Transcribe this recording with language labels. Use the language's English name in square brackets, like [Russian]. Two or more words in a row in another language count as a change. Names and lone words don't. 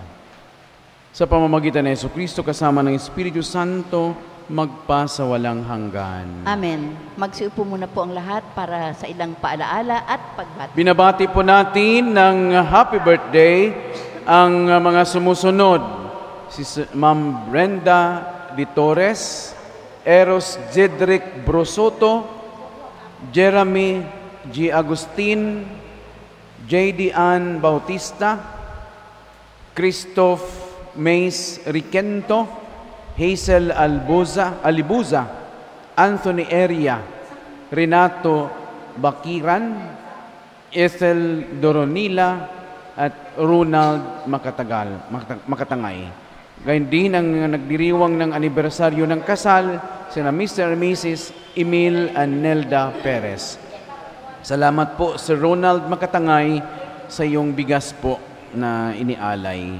[Filipino] Sa pamamagitan ni Jesucristo kasama ng Espiritu Santo, magpasawalang hanggan. Amen. Magsiupo muna po ang lahat para sa ilang paalaala at pagbati. Binabati po natin ng [English] happy birthday [Filipino] ang mga sumusunod. Si Ma'am Brenda Di Torres, Eros Jedrick Brosoto, Jeremy G. Agustin, J.D. Ann Bautista, Christoph Mays Riquento, Hazel Alibuza, Anthony Eria, Renato Bakiran, Ethel Doronila, at Ronald Makatangay. Gayun din ang nagdiriwang ng anibersaryo ng kasal, sina Mr. [English] and Mrs. Emil and Nelda Perez. [Filipino] Salamat po Sir Ronald Makatangay sa iyong bigas po na inialay.